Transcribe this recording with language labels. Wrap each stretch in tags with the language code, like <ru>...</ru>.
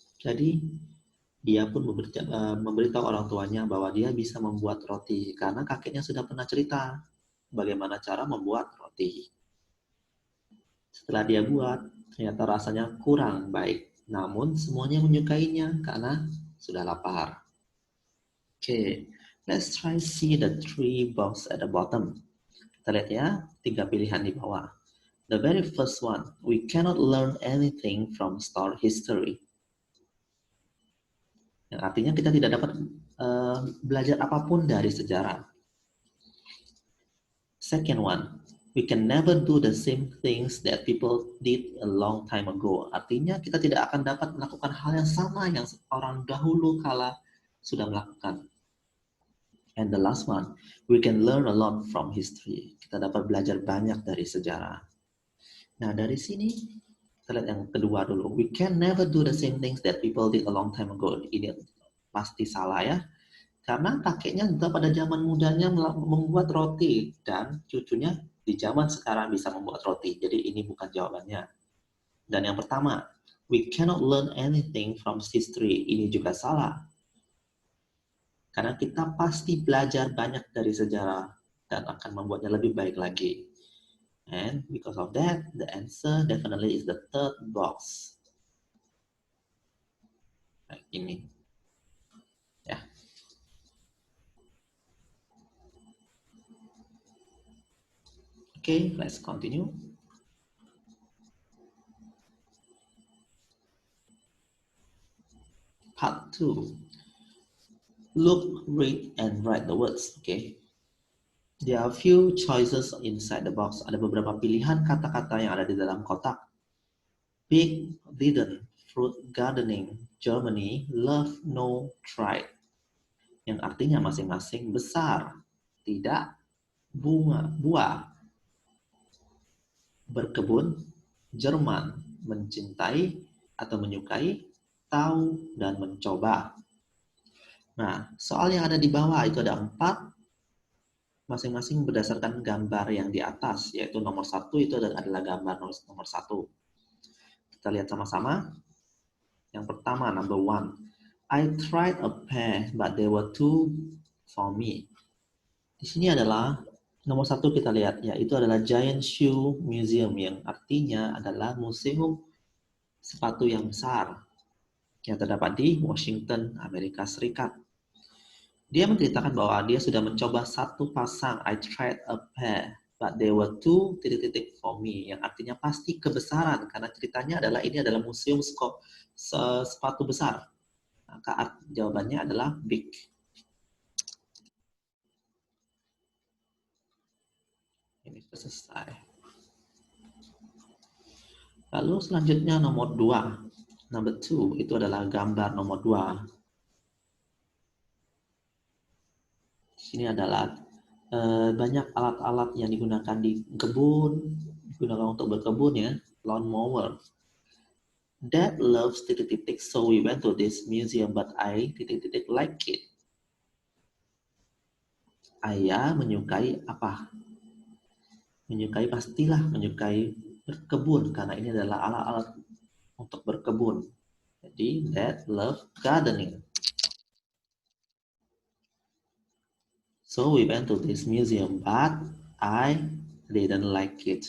<id>Jadi dia pun memberitahu orang tuanya bahwa dia bisa membuat roti karena kakeknya sudah pernah cerita bagaimana cara membuat roti. Setelah dia buat, ternyata rasanya kurang baik. Namun semuanya menyukainya karena sudah lapar.</id> <en>Okay, let's try see the 3 box at the bottom.</en> <id>Kita lihat ya, 3 pilihan di bawah.</id> <en>The very first one, we cannot learn anything from store history.</en> <id>Yang artinya kita tidak dapat belajar apapun dari sejarah.</id> <en>Second one, we can never do the same things that people did a long time ago.</en> <id>Artinya kita tidak akan dapat melakukan hal yang sama yang orang dahulu kala sudah melakukan.</id> <en>And the last one, we can learn a lot from history.</en> <id>Kita dapat belajar banyak dari sejarah. Nah, dari sini kita lihat yang kedua dulu.</id> <en>We can never do the same things that people did a long time ago.</en> <id>Ini pasti salah ya. Karena kakeknya juga pada zaman mudanya membuat roti dan cucunya di zaman sekarang bisa membuat roti. Jadi ini bukan jawabannya. Dan yang pertama,</id> <en>we cannot learn anything from history.</en> <id>Ini juga salah. Karena kita pasti belajar banyak dari sejarah dan akan membuatnya lebih baik lagi.</id> <en>And because of that, the answer definitely is the third box.</en> <id>Nah, ini. Ya.</id> <en>Okay, let's continue. Part 2. Look, read, and write the words. Okay. There are few choices inside the box.</en> <id>Ada beberapa pilihan kata-kata yang ada di dalam kotak. Big, didn't, fruit, gardening, Germany, love, no, tried. Yang artinya masing-masing besar, tidak, bunga, buah, berkebun, Jerman, mencintai atau menyukai, tahu, dan mencoba. Nah, soal yang ada di bawah itu ada 4, masing-masing berdasarkan gambar yang di atas, yaitu nomor 1 itu adalah gambar nomor 1. Kita lihat sama-sama. Yang pertama,</id> <en>number 1. I tried a pair, but they were too for me.</en> <id>Di sini adalah nomor 1 kita lihat, yaitu adalah Giant Shoe Museum, yang artinya adalah museum sepatu yang besar yang terdapat di Washington, Amerika Serikat. Dia menceritakan bahwa dia sudah mencoba satu pasang,</id> <en>I tried a pair, but they were too ... for me,</en> <id>yang artinya pasti kebesaran, karena ceritanya adalah ini adalah museum sepatu besar. Maka jawabannya adalah big. Ini sudah selesai. Lalu selanjutnya nomor 2.</id> <en>Number 2</en> <id>itu adalah gambar nomor 2. Di sini adalah banyak alat-alat yang digunakan di kebun, digunakan untuk berkebun ya, lawn mower.</id> <en>Dad loves ... so we went to this museum, but I ... like it.</en> <id>Ayah menyukai apa? Menyukai, pastilah menyukai berkebun, karena ini adalah alat-alat untuk berkebun. Jadi,</id> <en>Dad loves gardening. So we went to this museum, but I didn't like it.</en>